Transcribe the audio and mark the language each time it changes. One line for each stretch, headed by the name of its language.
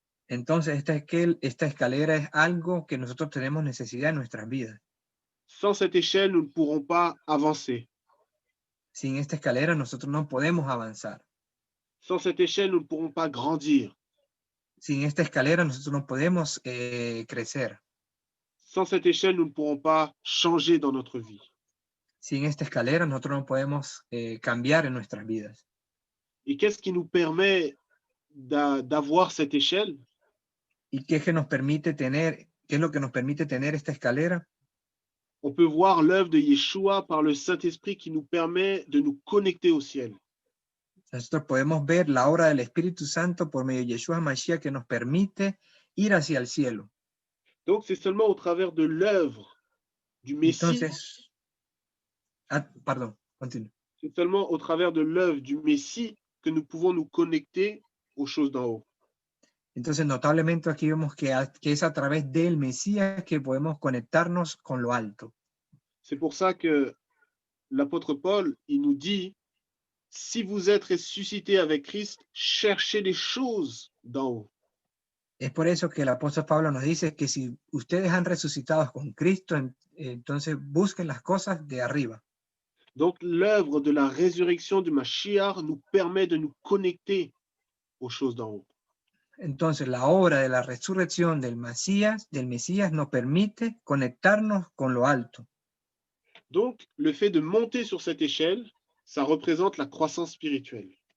Spanish: Entonces, esta escalera es algo que nosotros tenemos necesidad en nuestras vidas.
French: Sans cette échelle, nous ne pourrons pas avancer.
Spanish: Sin esta escalera, nosotros no podemos avanzar.
French: Sans cette échelle, nous ne pourrons pas grandir.
Spanish: Sin esta escalera, nosotros no podemos crecer.
French: Sans cette échelle, nous ne pourrons pas changer dans notre vie.
Spanish: Sin esta escalera, nosotros no podemos cambiar en nuestras vidas.
French: Et qu'est-ce qui nous permet d'avoir cette échelle?
Spanish: ¿Y qué es que nos permite tener, qué es lo que nos permite tener esta escalera?
French: On peut voir l'œuvre de Yeshua par le Saint-Esprit qui nous permet de nous connecter au ciel.
Spanish: Nosotros podemos ver la obra del Espíritu Santo por medio de Yeshua Mashiach que nos permite ir hacia el cielo.
French: Donc, c'est seulement au travers de l'œuvre du Messie,
Spanish: Entonces, pardon, continúe.
French: c'est seulement au travers de l'œuvre du Messie que nous pouvons nous connecter aux choses d'en haut.
Spanish: Entonces, notablemente aquí vemos que es a través del Mesías que podemos conectarnos con lo alto.
French: C'est pour ça que l'apôtre Paul, il nous dit, si vous êtes ressuscité avec Christ, cherchez les choses d'en haut.
Spanish: Es por eso que el apóstol Pablo nos dice que si ustedes han resucitado con Cristo, entonces busquen las cosas de arriba.
French: Donc, l'œuvre de la résurrection du Mashiach nous permet de nous connecter aux choses d'en haut.
Spanish: Entonces, la obra de la resurrección del Mesías nos permite conectarnos con lo alto.
French: Donc, le fait de monter sur cette échelle, ça représente la croissance spirituelle.